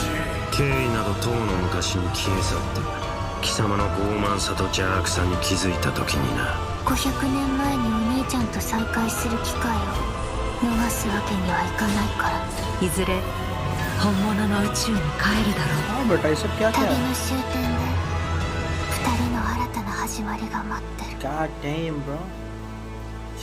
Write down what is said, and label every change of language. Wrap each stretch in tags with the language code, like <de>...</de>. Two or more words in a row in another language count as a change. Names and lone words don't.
<ja>経緯などとうの昔に消え去って貴様の傲慢さと邪悪さに気づいた時にな。 500年前にお兄ちゃんと再会する機会を逃すわけにはいかないから。いずれ本物の宇宙に帰るだろう。</ja> <hi>हाँ बेटा ये सब क्या</hi> <ja>旅</ja> <hi>क्या</hi> <ja>の終点で2人の新たな始まりが待ってる。</ja> <en>God damn bro।</en>